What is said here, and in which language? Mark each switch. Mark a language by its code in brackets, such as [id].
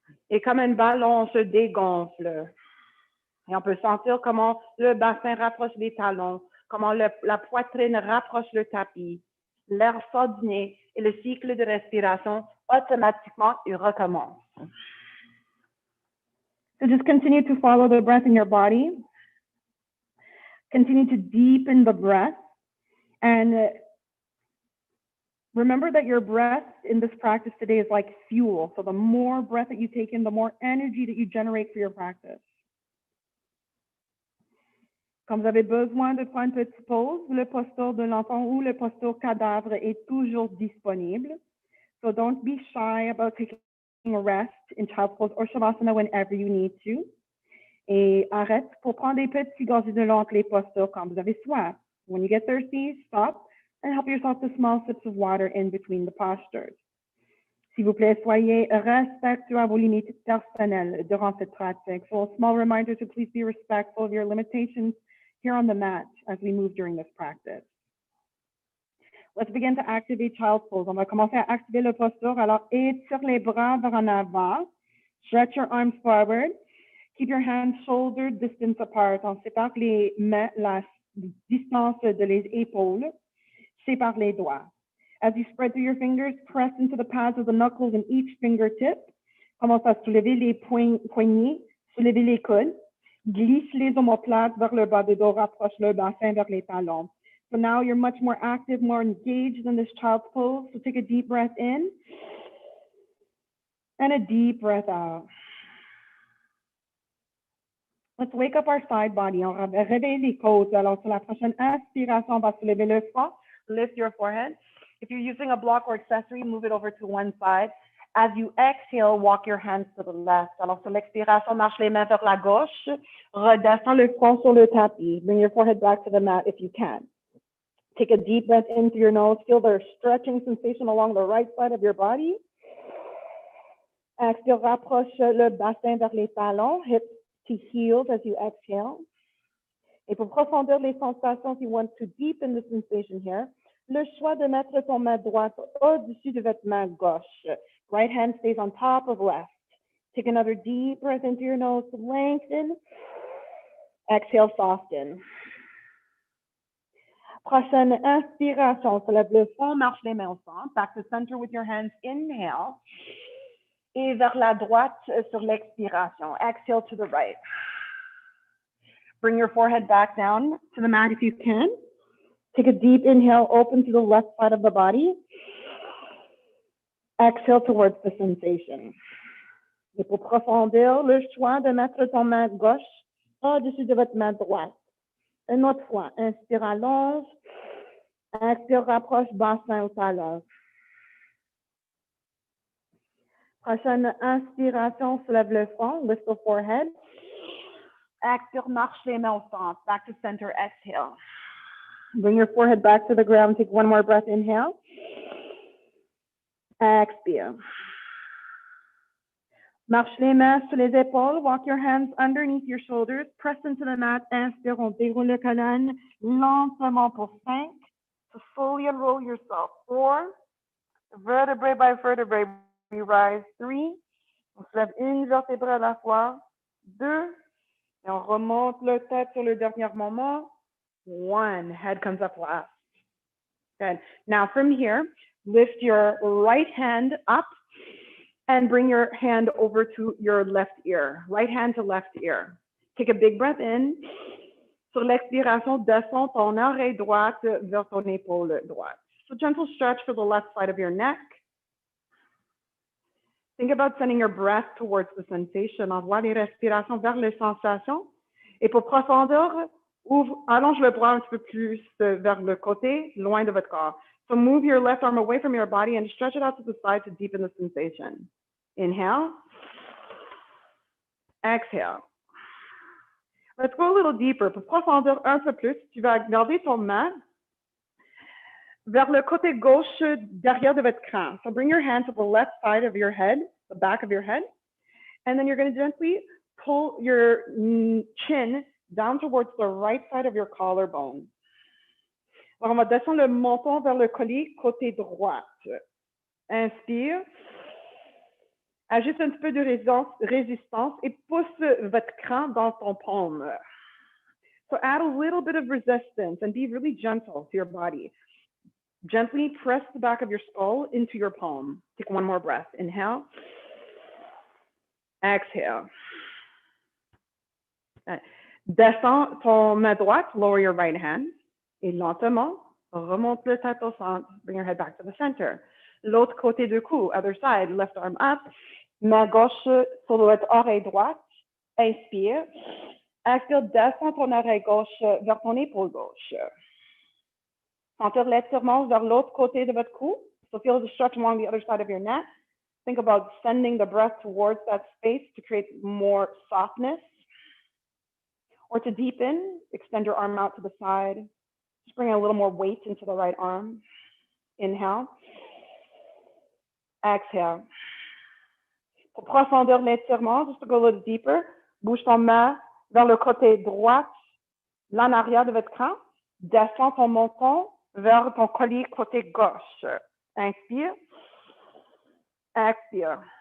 [fr] Et comme un ballon, on se dégonfle. Et on peut sentir comment le bassin rapproche les talons, comment la poitrine rapproche le tapis. L'air sort du nez et le cycle de respiration automatiquement il recommence. [en] So just continue to follow the breath in your body. Continue to deepen the breath. And remember that your breath in this practice today is like fuel. So the more breath that you take in, the more energy that you generate for your practice. [fr] Quand vous avez besoin de prendre une petite pause, le posture de l'enfant ou le posture cadavre est toujours disponible. [en] So don't be shy about taking a rest in child's pose or shavasana whenever you need to. [fr] Et arrête pour prendre des petits gorgées de l'eau entre les postures quand vous avez soif. [en] When you get thirsty, stop and help yourself to small sips of water in between the postures. [fr] S'il vous plaît, soyez respectueux à vos limites personnelles durant cette pratique. [en] So a small reminder to please be respectful of your limitations here on the mat as we move during this practice. Let's begin to activate child's pose. [fr] On va commencer à activer le posture. Alors, étire les bras vers en avant. [en] Stretch your arms forward. Keep your hands shoulder distance apart. [fr] On sépare les mains, la distance de les épaules. Sépare les doigts. [en] As you spread through your fingers, press into the pads of the knuckles in each fingertip. [fr] Commence à soulever les poignets, soulever les coudes. Glisse les omoplates vers le bas du dos, rapproche le bassin vers les talons. [en] So now you're much more active, more engaged in this child's pose. So take a deep breath in and a deep breath out. Let's wake up our side body. [fr] On réveille les côtes. Alors, sur la prochaine inspiration, on va soulever le front. [en] Lift your forehead. If you're using a block or accessory, move it over to one side. As you exhale, walk your hands to the left. [fr] Alors, sur l'expiration, marche les mains vers la gauche. Redescends le front sur le tapis. [en] Bring your forehead back to the mat if you can. Take a deep breath in through your nose. Feel the stretching sensation along the right side of your body. [fr] Expire, rapproche le bassin vers les talons. [en] Hips to heels as you exhale. [fr] Et pour profondir les sensations, [en] if you want to deepen the sensation here, [fr] le choix de mettre ton main droite au-dessus de votre main gauche. [en] Right hand stays on top of left. Take another deep breath into your nose, lengthen. Exhale, soften. [fr] Prochaine inspiration, soulève le front, marche les mains au centre. [en] Back to center with your hands, inhale. [fr] Et vers la droite sur l'expiration. [en] Exhale to the right. Bring your forehead back down to the mat if you can. Take a deep inhale, open to the left side of the body. Exhale towards the sensation. [fr] Et pour profondir, le choix de mettre ton main gauche au-dessus de votre main droite. Une autre fois, inspire, allonge. Expire, rapproche, bassin au talon. Prochaine inspiration, soulève le front, [en] lift the forehead. [fr] Expire, marche les mains au centre. [en] Back to center, exhale. Bring your forehead back to the ground. Take one more breath, inhale. [fr] Expire. Marche les mains sur les épaules. [en] Walk your hands underneath your shoulders. Press into the mat. [fr] Inspire, on déroule la colonne lentement pour 5. [en] To slowly unroll yourself. 4. Vertebrae by vertebrae. We rise. 3. [fr] On se lève une vertébrale à la fois. 2. Et on remonte le tête sur le dernier moment. [en] 1. Head comes up last. Good. Now from here, lift your right hand up and bring your hand over to your left ear. Right hand to left ear. Take a big breath in. [fr] Sur l'expiration, descends ton oreille droite vers ton épaule droite. [en] So gentle stretch for the left side of your neck. Think about sending your breath towards the sensation. [fr] Envoie les respirations vers les sensations. Et pour profondir, allonge le bras un petit peu plus vers le côté, loin de votre corps. [en] So move your left arm away from your body and stretch it out to the side to deepen the sensation. Inhale. Exhale. Let's go a little deeper. [fr] Pour profondir un peu plus, tu vas garder ton main vers le côté gauche derrière de votre crâne. [en] So bring your hand to the left side of your head, [fr] the back of your head, [en] And then you're going to gently pull your chin down towards the right side of your collarbone. [fr] Alors, on va descendre le menton vers le collier côté droite. Inspire. Ajoute un petit peu de résistance et pousse votre cran dans ton paume. [en] So add a little bit of resistance and be really gentle to your body. Gently press the back of your skull into your palm. Take one more breath. Inhale. Exhale. [fr] Descends ton main droite, [en] lower your right hand. [fr] Et lentement, remonte le tête au centre. [en] Bring your head back to the center. [fr] L'autre côté du cou, [en] other side, left arm up. [fr] Main gauche sur votre oreille droite. Inspire. Expire, descends ton oreille gauche vers ton épaule gauche. Sentir l'étirement vers l'autre côté de votre cou. [en] So feel the stretch along the other side of your neck. Think about sending the breath towards that space to create more softness. Or to deepen, extend your arm out to the side. Just bring a little more weight into the right arm. Inhale. Exhale. [fr] Pour profondir l'étirement, [en] just to go a little deeper, [fr] bouge ton main vers le côté droit, l'en arrière de votre cran. Descends ton menton vers ton collier côté gauche. Inspire. Expire.